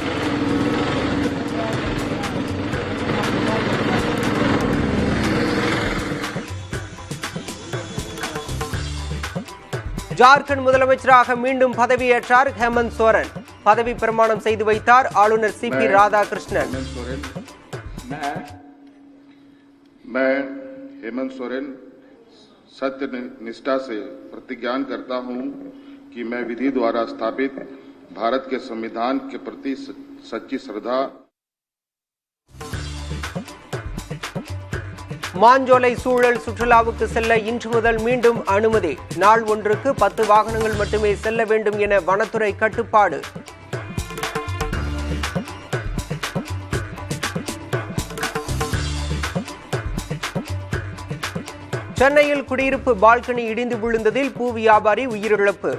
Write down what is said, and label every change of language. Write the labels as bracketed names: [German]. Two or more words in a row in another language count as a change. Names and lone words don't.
[Tamil] ஜார்க்கண்ட் முதலமைச்சராக மீண்டும் பதவியேற்றார் ஹேமந்த் சோரன். பதவி பிரமாணம் செய்து வைத்தார் ஆளுநர் சிபி ராதாகிருஷ்ணன். [Hindi] मैं हेमंत सोरेन सत्य निष्ठा से प्रतिज्ञा करता हूं कि मैं विधि द्वारा स्थापित भारत के संविधान के प्रति सच्ची श्रद्धा. [Tamil] மாஞ்சோலை சூழல் சுற்றுலாவுக்கு செல்ல இன்று முதல் மீண்டும் அனுமதி. நாள் ஒன்றுக்கு 10 வாகனங்கள் மட்டுமே செல்ல வேண்டும் என வனத்துறை கட்டுப்பாடு. சென்னையில் குடியிருப்பு பால்கனி இடிந்து விழுந்ததில் பூ வியாபாரி உயிரிழப்பு.